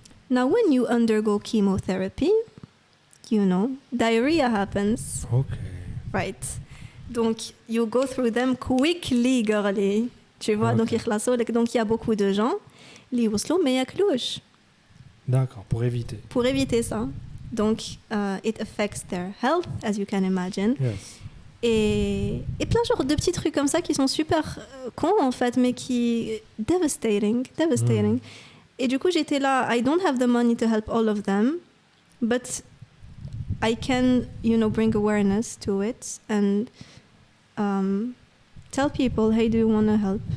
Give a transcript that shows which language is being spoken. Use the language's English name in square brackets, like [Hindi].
[English] Now, when you undergo chemotherapy, you know, diarrhea happens. Okay. Right. Donc, you go through them quickly, girly. [French] Tu vois, okay. Donc, il y a beaucoup de gens qui [Arabic] وصلوا [French] mais [Arabic] ياكلوش. [French] D'accord, pour éviter. Pour éviter ça. [English] Donc, it affects their health, as you can imagine. Yes. [French] Et plein genre de petits trucs comme ça qui sont super cons en fait, mais qui devastating. Et du coup, j'étais là, [English] I don't have the money to help all of them, but I can, bring awareness to it and tell people, hey, do you want to help?